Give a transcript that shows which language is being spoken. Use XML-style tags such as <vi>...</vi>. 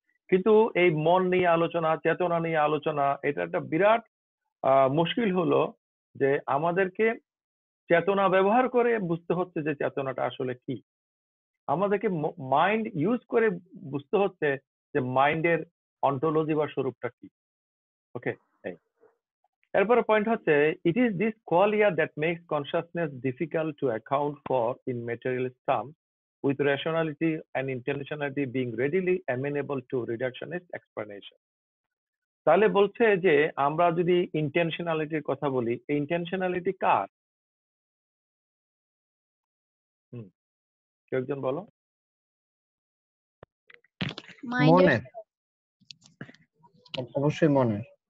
<bn>কিন্তু এই মন নিয়ে আলোচনা, চেতনা নিয়ে আলোচনা, এটা একটা বিরাট মুশকিল হলো যে আমাদেরকে চেতনা ব্যবহার করে বুঝতে হচ্ছে যে চেতনাটা আসলে কি, আমাদেরকে মাইন্ড ইউজ করে বুঝতে হচ্ছে যে মাইন্ডের অন্টোলজি বা স্বরূপটা কি।</bn> <en>okay,</en> <bn>এরপরে পয়েন্ট হচ্ছে</bn> <en>It is this qualia that makes consciousness difficult to account for in material terms with rationality and intentionality being readily amenable to reductionist explanation.</en> <bn>তাহলে বলছে যে আমরা যদি ইন্টেনশনালিটির কথা বলি, এই ইন্টেনশনালিটি কার? কেউ একজন বলো। মাইন্ডের মনের, অবশ্যই মনের।</bn>